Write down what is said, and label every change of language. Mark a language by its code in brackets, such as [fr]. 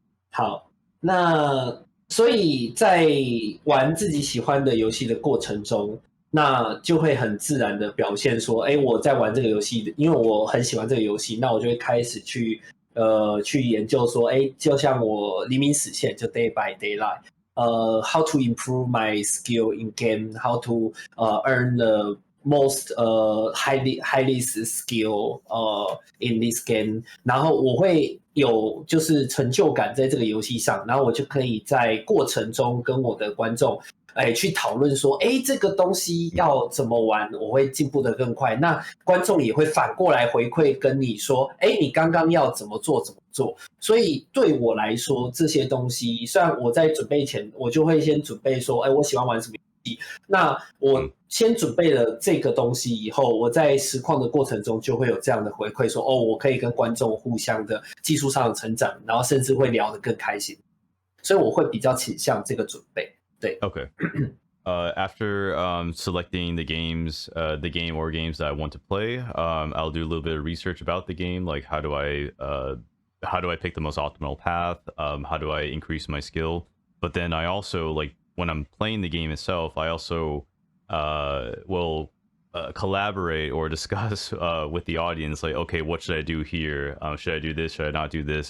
[zh] 好，那所以在玩自己喜欢的游戏的过程中，那就会很自然的表现说，我在玩这个游戏，因为我很喜欢这个游戏，那我就会开始去研究说，就像我黎明实现，就 day by daylight。 [en] How to improve my skill in game? [zh] How to earn the most highest skill in this game? 然后我会有就是成就感在这个游戏上，然后我就可以在过程中跟我的观众去讨论说，这个东西要怎么玩，我会进步得更快。那观众也会反过来回馈跟你说，你刚刚要怎么做。所以对我来说，这些东西虽然我在准备前，我就会先准备说，我喜欢玩什么游戏。那我先准备了这个东西以后，我在实况的过程中就会有这样的回馈，说，我可以跟观众互相的技术上的成长，然后甚至会聊得更开心。所以我会比较倾向这个准备。对 [en] ，Okay. After selecting the game or games that I want to play, I'll do a little bit of research about the game, like how do I pick the most optimal path? How do I increase my skill? But then I also, like, when I'm playing the game itself, I also will collaborate or discuss with the audience, like, okay, what should I do here? Should I do this? Should I not do this?